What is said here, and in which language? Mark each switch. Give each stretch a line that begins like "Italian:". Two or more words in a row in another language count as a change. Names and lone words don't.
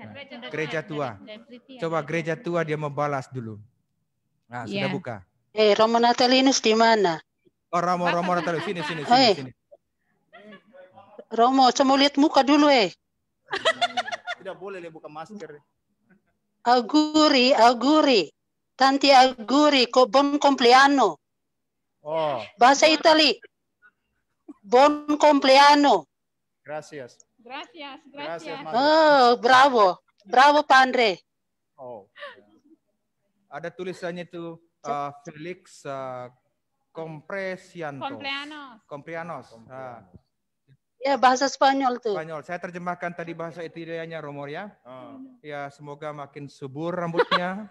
Indonesian: gereja tua. Coba gereja tua dia mau balas dulu. Nah, sudah buka. Romo Natalius di mana? Oh, Romo Natalius sini. Romo, coba lihat muka dulu Tidak boleh buka masker.
Italian: Auguri. Tanti auguri, buon compleanno. Oh.
Indonesian: Bahasa Itali.
Italian: Buon compleanno.
Spanish: Gracias.
Indonesian: Oh, bravo. Bravo, Pandre. Oh. Ada tulisannya itu Felix Comprianos. Ya, bahasa Spanyol tuh. Spanyol. Saya terjemahkan tadi bahasa Italianya Romo ya. Ya, semoga makin subur rambutnya.